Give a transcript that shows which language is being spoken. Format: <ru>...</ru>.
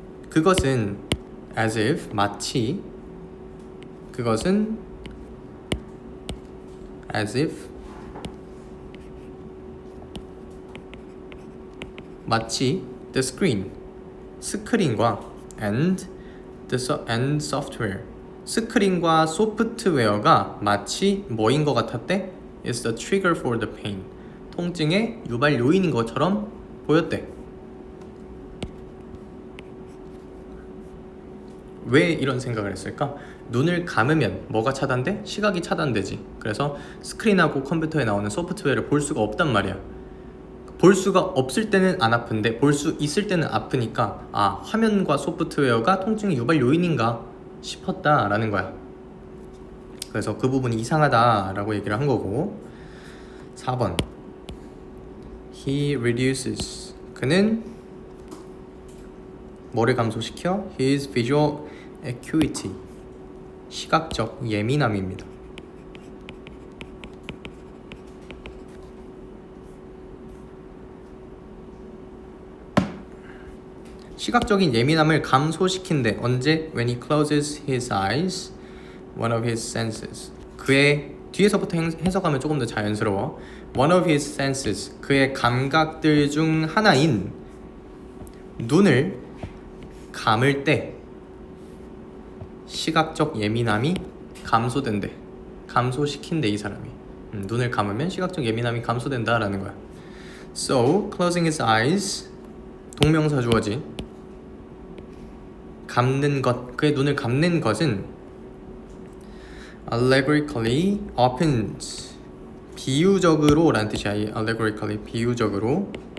<ko>그것은</ko> <en>as if</en> <ko>마치 그것은 as if 마치</ko> <en>the screen</en> <ko>스크린과</ko> <en>and software</en> <ko>스크린과 소프트웨어가 마치 뭐인 것 같았대?</ko> <en>is the trigger for the pain</en> <ko>통증의 유발 요인인 것처럼 보였대. 왜 이런 생각을 했을까? 눈을 감으면 뭐가 차단돼? 시각이 차단되지. 그래서 스크린하고 컴퓨터에 나오는 소프트웨어를 볼 수가 없단 말이야. 볼 수가 없을 때는 안 아픈데 볼 수 있을 때는 아프니까 아, 화면과 소프트웨어가 통증의 유발 요인인가 싶었다라는 거야. 그래서 그 부분이 이상하다라고 얘기를 한 거고. 4번</ko> <en>He reduces</en> <ko>그는 뭐를 감소시켜?</ko> <en>His visual acuity</en> <ko>시각적 예민함입니다. 시각적인 예민함을 감소시킨대. 언제?</ko> <en>When he closes his eyes, one of his senses.</en> <ko>그의 뒤에서부터 해석하면 조금 더 자연스러워.</ko> <en>One of his senses.</en> <ko>그의 감각들 중 하나인 눈을 감을 때 시각적 예민함이 감소된대. 감소시킨대 이 사람이. 눈을 감으면 시각적 예민함이 감소된다라는 거야.</ko> <en>So, closing his eyes</en> <ko>동명사 주어지. 감는 것, 그의 눈을 감는 것은</ko> <en>allegorically opens</en> <ko>비유적으로 라는 뜻이야. 이 allegorically 비유적으로.</ko>